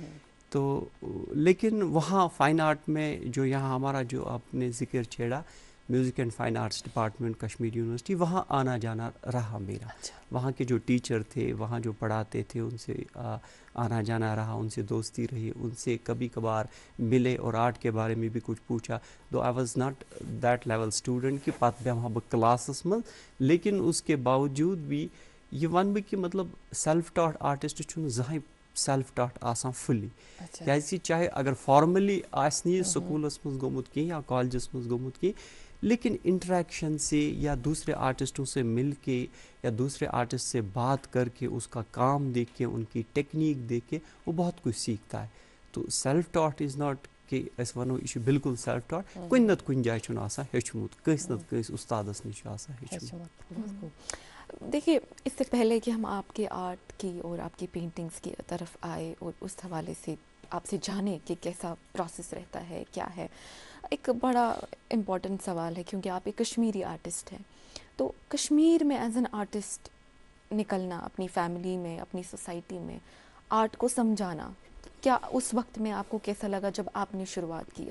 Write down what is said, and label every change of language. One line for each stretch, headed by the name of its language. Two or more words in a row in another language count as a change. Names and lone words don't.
Hindi: तो लेकिन वहाँ फ़ाइन आर्ट में जो यहाँ हमारा जो आपने जिक्र छेड़ा
English: music and fine arts department
Hindi: कश्मीर यूनिवर्सिटी, वहाँ आना जाना रहा मेरा। वहाँ के जो टीचर थे, वहाँ जो पढ़ाते थे, उनसे आना जाना रहा, उनसे दोस्ती रही, उनसे कभी कभार मिले और आर्ट के बारे में भी कुछ पूछा।
English: though I was not that level student
Kashmiri: कि पत बेमहा बह क्लासस मज,
Hindi: लेकिन उसके बावजूद भी ये
Kashmiri: वन बह
Hindi: कि मतलब
English: self taught artist
Kashmiri: छुन जहाँ
English: self taught
Kashmiri: आसान फुली, क्या चाहे अगर फॉर्मली आसनी स्कूलस मज गोमुत की या कॉलेजस मज गोमुत की,
Hindi: लेकिन इंटरेक्शन से या दूसरे आर्टिस्टों से मिल के या दूसरे आर्टिस्ट से बात करके, उसका काम देख के, उनकी टेक्निक देख के वो बहुत कुछ सीखता है।
Kashmiri: तो
English: self taught is not
Kashmiri: कि अस वनो यह बिल्कुल
English: self taught,
Kashmiri: कुन नत कुन जाय छुन आसान हेचमुत, कस नत कस उस्तादस निश आसान हेचमुत।
Hindi: देखिए, इससे पहले कि हम आपके आर्ट की और आपकी पेंटिंग्स की तरफ आए और उस हवाले से आपसे जाने कि कैसा प्रोसेस रहता है, क्या है, एक बड़ा इम्पॉर्टेंट सवाल है क्योंकि आप एक कश्मीरी आर्टिस्ट हैं। तो कश्मीर में
English: as an artist
Hindi: निकलना, अपनी फैमिली में, अपनी सोसाइटी में आर्ट को समझाना, क्या उस वक्त में आपको कैसा लगा जब आपने शुरुआत किया?